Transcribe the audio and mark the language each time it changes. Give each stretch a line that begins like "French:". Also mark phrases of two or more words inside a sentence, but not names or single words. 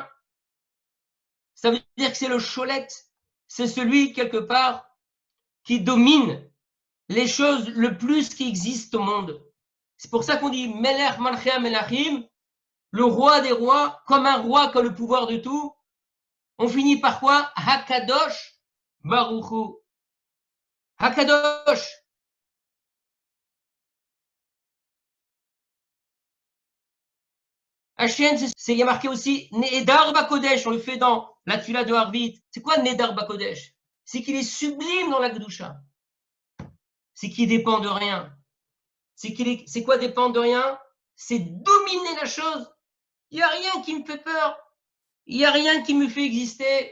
French: Ça veut dire que c'est le cholet, c'est celui, quelque part, qui domine les choses le plus qui existent au monde. C'est pour ça qu'on dit
Hebrew: מלך מלכי מלכים,
French: le roi des rois, comme un roi qui a le pouvoir de tout. On finit par quoi?
Hebrew: הקדוש ברוך הוא.
French: Hakadosh. Hachem, il y a marqué aussi
Hebrew: נאדר בקודש,
French: on le fait dans la Tfila de Harvit. C'est quoi
Hebrew: נאדר בקודש?
French: C'est qu'il est sublime dans la Kedusha. C'est qu'il dépend de rien. C'est quoi dépendre de rien? C'est dominer la chose. Il n'y a rien qui me fait peur. Il n'y a rien qui me fait exister.